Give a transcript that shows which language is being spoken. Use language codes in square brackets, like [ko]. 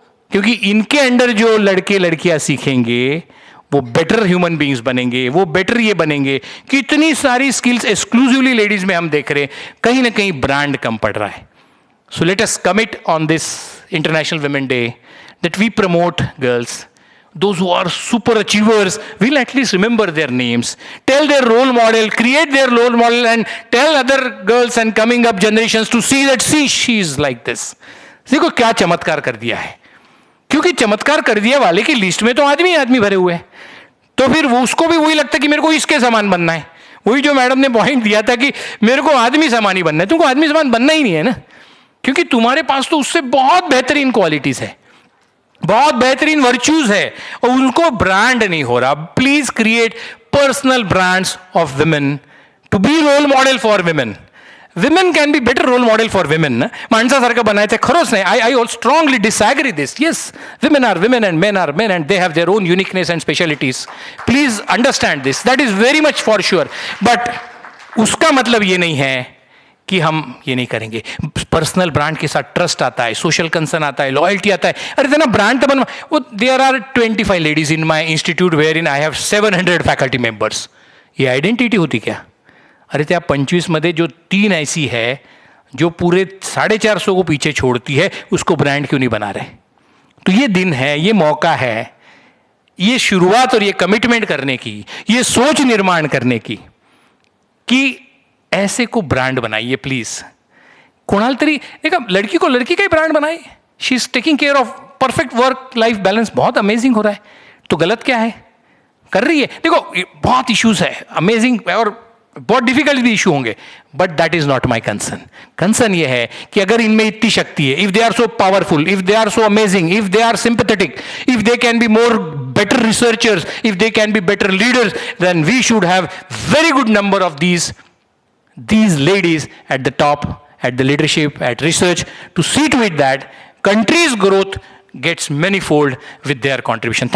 [hi] क्योंकि इनके अंडर जो लड़के लड़कियां सीखेंगे वो बेटर ह्यूमन बींग्स बनेंगे, वो बेटर ये बनेंगे. कितनी सारी स्किल्स एक्सक्लूसिवली लेडीज में हम देख रहे हैं, कहीं ना कहीं ब्रांड कम पड़ रहा है. [en] So let us commit on this international women day that we promote girls. Those who are super achievers, we'll at least remember their names, tell their role model, create their role model, and tell other girls and coming up generations to see that she is like this. [hi] देखो क्या चमत्कार कर दिया है. क्योंकि चमत्कार कर दिया वाले की लिस्ट में तो आदमी भरे हुए हैं, तो फिर वो उसको भी वही लगता है कि मेरे को इसके समान बनना है. वही जो मैडम ने पॉइंट दिया था कि मेरे को आदमी समान ही बनना है. तुमको आदमी समान बनना ही नहीं है ना, क्योंकि तुम्हारे पास तो उससे बहुत बेहतरीन क्वालिटीज है, बहुत बेहतरीन वर्च्यूज है, और उनको ब्रांड नहीं हो रहा. [en] Please create personal brands of women to be role model for women. Women can be better role model for women ना. [mr] माणसासारखं बनायचं खरंच नाही. [en] I all strongly disagree this. Yes, women are women and men are men, and they have their own uniqueness and specialities. Please understand this. That is very much for sure. [hi] But उसका मतलब ये नहीं है कि हम ये नहीं करेंगे. पर्सनल ब्रांड के साथ ट्रस्ट आता है, सोशल कंसर्न आता है, लॉयल्टी आता है. अरे तेना ब्रांड तो बनवा. [en] वो there are 25 ladies in my institute where in I have 700 faculty members. [hi] ये आइडेंटिटी होती क्या? [mr] अरे त्या 25 मध्ये [hi] जो 3 ऐसी है जो पूरे 450 को पीछे छोड़ती है, उसको ब्रांड क्यों नहीं बना रहे? तो ये दिन है, ये मौका है, ये शुरुआत और ये कमिटमेंट करने की, ये सोच निर्माण करने की कि ऐसे को ब्रांड बनाइए प्लीज. कोणाला तरी देखा, लड़की को लड़की का ही ब्रांड बनाए. [en] she is taking care of perfect work life balance, [hi] बहुत अमेजिंग हो रहा है. तो गलत क्या है? कर रही है. देखो बहुत इश्यूज है, अमेजिंग, और बहुत डिफिकल्ट भी इशू होंगे, [en] But that is not my concern. [hi] Concern ये है कि अगर इनमें इतनी शक्ति है, [en] If they are so powerful, if they are so amazing, if they are sympathetic, if they can be more better researchers, if they can be better leaders, then we should have very good number of these ladies at the top, at the leadership, at research, to see to it that country's growth gets manifold with their contribution.